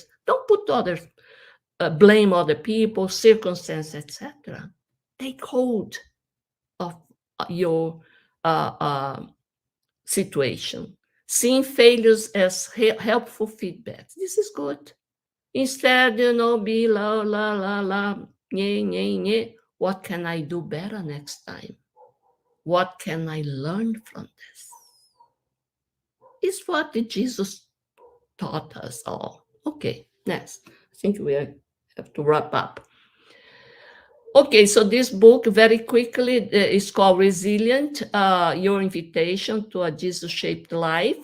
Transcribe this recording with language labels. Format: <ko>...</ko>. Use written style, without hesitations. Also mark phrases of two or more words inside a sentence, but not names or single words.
<en>Don't put others, blame other people, circumstances, etc. Take hold of your situation. Seeing failures as helpful feedback. This is good. Instead, be la, la, la, la, nye, nye, nye. What can I do better next time? What can I learn from this? It's what Jesus taught us all. Okay, next. I think we have to wrap up. Okay, so this book very quickly is called Resilient, Your Invitation to a Jesus-Shaped Life.</en>